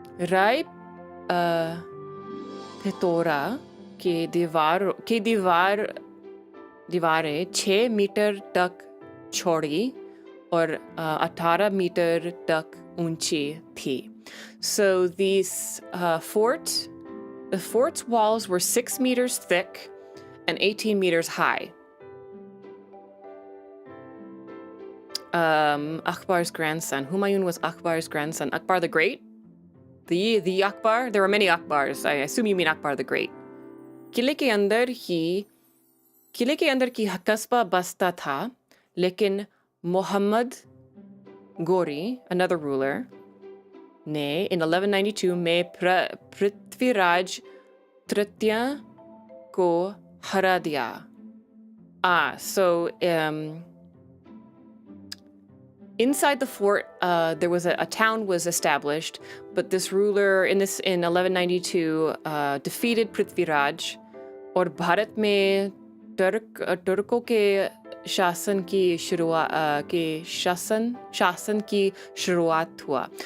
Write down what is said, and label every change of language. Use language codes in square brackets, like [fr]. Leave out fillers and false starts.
[hi] Rai Pitora ke दीवारें 6 metre तक चौड़ी और 18 मीटर तक ऊंची थी. [en] So the fort's walls were 6 meters thick and 18 meters high. Akbar's grandson. Humayun was Akbar's grandson. Akbar the Great? The Akbar? There were many Akbars. I assume you mean Akbar the Great. [hi] किले के अंदर की कस्बा बसता था, लेकिन Muhammad Ghori, [en] another ruler, [hi] ने in 1192 में पृथ्वीराज तृतीय को हरा दिया. [en] So inside the fort, there was a town was established, but this ruler in 1192 defeated Prithviraj, [hi] और भारत में तुर्कों के शासन की शुरुआत हुआ.